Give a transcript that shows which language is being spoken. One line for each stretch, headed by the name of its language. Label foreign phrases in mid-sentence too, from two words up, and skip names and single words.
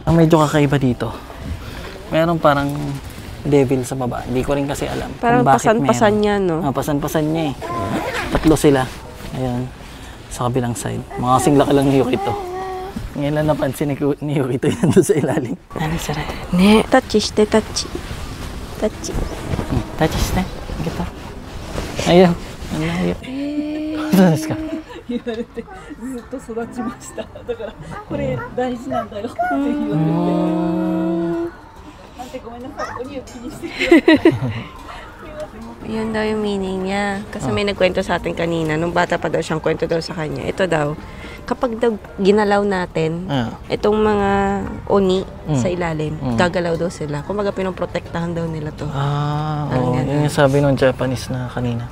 Filipino: Ang medyo kakaiba dito, meron parang devil sa baba. Hindi ko rin kasi alam. Parang pasan-pasan niya, no? Pasan-pasan niya eh. Tatlo sila. Ayan. Sa kabilang side. Mga kasing laki lang ni Yuki to. Ngayon lang napansin ni Yuki to yan doon sa ilalim. Ano sira?
Japanese: ね、立ちして、立ち.
Filipino: Tachi.
Japanese: 立ちして.
Filipino: Gito. Ayaw. Ano na ayaw. Ano
Japanese: ですか? 言われてずっと育ちました。だからこれ大事なんだよって言われて。なんてごめんなさい。鬼を気にしてください。
Filipino: Yun daw yung meaning niya. Kasi may nagkwento sa atin kanina, nung bata pa daw siyang kwento daw sa kanya. Ito daw, kapag daw ginalaw natin, itong mga oni sa ilalim, gagalaw daw sila. Kumbaga pinoprotektahan daw nila to. Oo. Yun yung sabi nung Japanese na kanina.